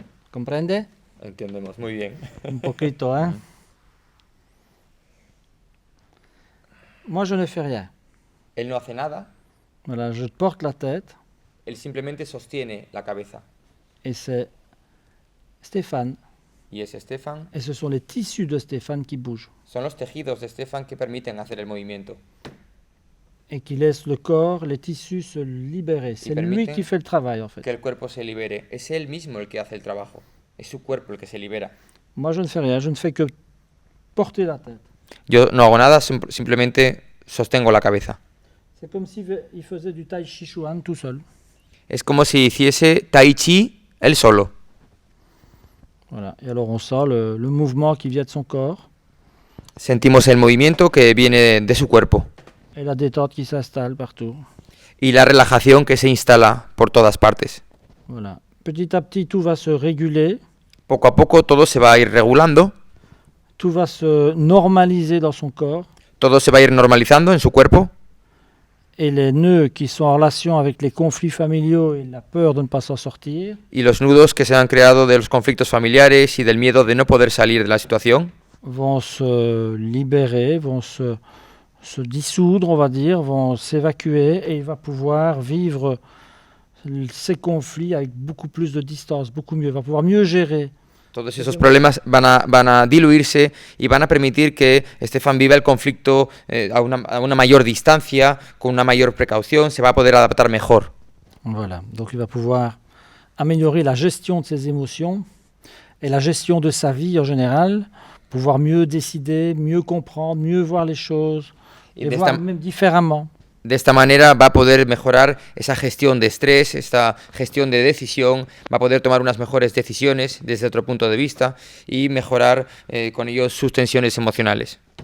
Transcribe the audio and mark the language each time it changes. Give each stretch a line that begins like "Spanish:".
Spanish: ¿Comprende? Entendemos muy bien. Un poquito, ¿eh?
French: Moi, je ne fais rien.
Spanish: Él no hace nada.
French: Voilà, je porte la tête.
Spanish: Él simplemente sostiene la cabeza.
French: Et c'est Stéphane.
Spanish: Y es Stéphane.
French: Et ce sont les tissus de Stéphane qui bougent.
Spanish: Son los tejidos de Stéphane que permiten hacer el movimiento.
French: Et qui laissent le corps, les tissus se libérer. C'est lui qui fait le travail, en fait.
Spanish: Que el cuerpo se libere. Es él mismo el que hace el trabajo. Es su cuerpo el que se libera.
French: Moi, je ne fais rien. Je ne fais que porter la tête.
Spanish: Yo no hago nada, simplemente sostengo la cabeza.
French: C'est comme s'il faisait du tai chi chuan tout seul.
Spanish: Es como si hiciese tai chi él solo.
French: Voilà. Et alors on sent le mouvement qui vient de son corps.
Spanish: Sentimos el movimiento que viene de su cuerpo.
French: Et la détente qui s'installe partout.
Spanish: Y la relajación que se instala por todas partes.
French: Voilà. Petit à petit, tout va se réguler.
Spanish: Poco a poco todo se va a ir regulando.
French: Tout va se normaliser dans son corps.
Spanish: Todo se va a ir normalizando en su cuerpo.
French: et les nœuds qui sont en relation avec les conflits familiaux et la peur de ne pas s'en sortir
Spanish: y los nudos que se han creado de los conflictos familiares y del miedo de no poder salir de la situación
French: vont se libérer, vont se dissoudre, on va dire, vont s'évacuer et il va pouvoir vivre ces conflits avec beaucoup plus de distance, beaucoup mieux, il va pouvoir mieux gérer.
Spanish: Todos esos problemas van a diluirse y van a permitir que Stefan viva el conflicto a una mayor distancia, con una mayor precaución, se va a poder adaptar mejor.
French: Voilà, donc il va pouvoir améliorer la gestion de ses émotions et la gestion de sa vie en général, pouvoir mieux décider, mieux comprendre, mieux voir les choses et voir même différemment.
Spanish: De esta manera va a poder mejorar esa gestión de estrés, esta gestión de decisión, va a poder tomar unas mejores decisiones desde otro punto de vista y mejorar con ello sus tensiones emocionales.